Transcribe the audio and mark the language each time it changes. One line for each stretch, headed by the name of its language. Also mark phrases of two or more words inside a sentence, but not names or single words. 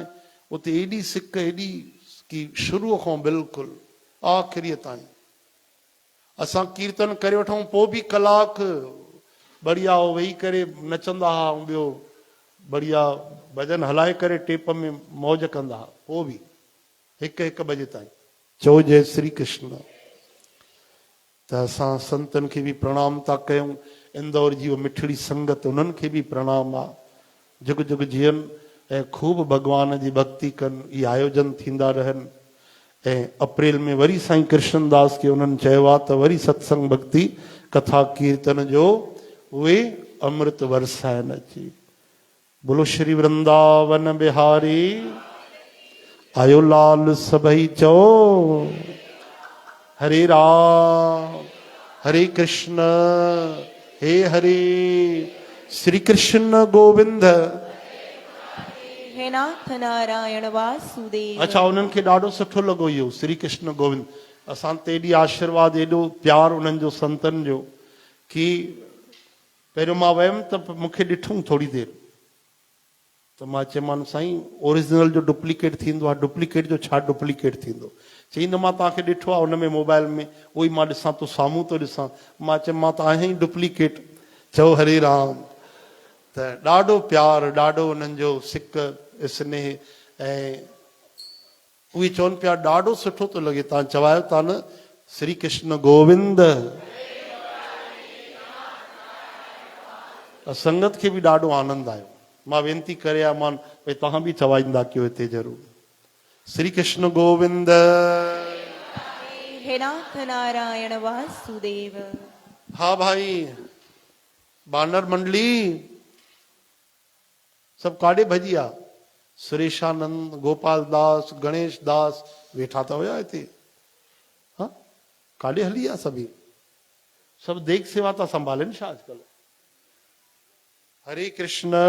Sindhi: उते एॾी सिक, एॾी कि शुरूअ खां बिल्कुलु आख़िरीअ ताईं असां कीर्तन करे वठूं, पोइ बि कलाक बढ़िया वेही करे नचंदा हुआ, ऐं ॿियो बढ़िया भॼन हलाए करे टेप में मौज कंदा हुआ, पोइ बि 1-1 बजे ताईं। चओ जय श्री कृष्ण। त असां संतनि खे बि प्रणाम था कयूं, इंदौर जी उहा मिठड़ी संगत, उन्हनि खे बि प्रणाम आहे। जुग जुग जीअनि ऐं ख़ूब भगवान जी भक्ति कनि। इहे आयोजन थींदा रहनि। ऐं अप्रैल में वरी साईं कृष्णदास खे उन्हनि चयो आहे त वरी सत्संग भक्ति कथा कीर्तन जो उहे अमृत वरसाइनि अची। बोलो श्री वृंदावन बिहारी आयो लाल सभई।
Sanskrit: चओ हरे राम हरे कृष्ण हे हरे, श्री कृष्ण गोविंद हे नाथ नारायण वासुदेव।
Sindhi: अच्छा, उन्हनि खे ॾाढो सुठो लॻो इहो श्री कृष्ण गोविंद। असां ते एॾी आशीर्वाद, एॾो प्यार उन्हनि जो, संतनि जो, कि पहिरियों मां वियुमि त मूंखे ॾिठूं थोरी देरि, त मां चयोमांनि साईं ओरिजिनल जो डुप्लीकेट थींदो आहे, डुप्लीकेट जो छा डुप्लीकेट थींदो? चई न मां तव्हांखे ॾिठो आहे हुन में मोबाइल में, उहो ई मां ॾिसां थो, साम्हूं थो ॾिसां। मां चयो मां त आहियां ई डुप्लीकेट। चओ
Sanskrit: हरे राम।
Sindhi: त ॾाढो प्यार, ॾाढो उन्हनि जो सिक स्नेह। ऐं उहे चवनि पिया ॾाढो सुठो थो लॻे, तव्हां चवायो था न श्री कृष्ण गोविंद। संगत खे बि ॾाढो आनंद आयो। मां वेनती करियां मान भई तव्हां बि चवाईंदा कयो हिते ज़रूर श्री कृष्ण गोविंद।
Sanskrit: हे नाथ नारायण वासुदेव।
Sindhi: हाँ भाई, बानर मंडली सब काॾे भॼी आ? सुरेशानंद, गोपाल दास, गणेश दास वेठा त हुया हिते। हाँ, काॾे हली आ सभी? सब देख सेवा था संभालेनि छा अॼुकल्ह? हरे कृष्ण।